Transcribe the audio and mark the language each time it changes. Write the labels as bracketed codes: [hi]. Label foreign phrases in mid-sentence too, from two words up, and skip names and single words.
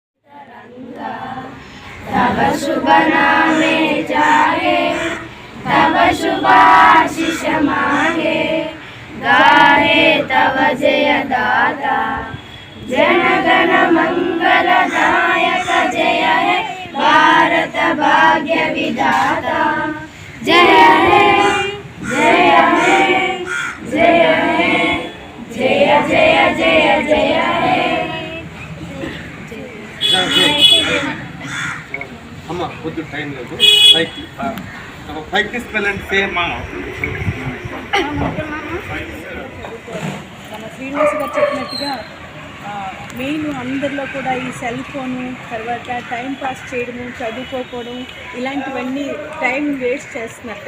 [bn] তব শুভ নামে জাগে, তব শুভাশিস মাঙ্গে, গাহে তব জয় দাতা, জন গণ মঙ্গলদায়ক জয় হে ভারত ভাগ্য বিধাতা। জয় হে জয় হে জয় হে জয় জয় জয় জয় হে। [te] అమ్మ కొద్ది టైం లేదు పైకి తీసుకెళ్ళండి సేమ్ మన శ్రీనివాస్ గారు చెప్పినట్టుగా మెయిన్ అందరిలో కూడా ఈ [en] cell phone, [te] తర్వాత [en] time pass [te] చేయడము, చదువుకోకపోవడం, ఇలాంటివన్నీ [en] time waste [te] చేస్తున్నారు.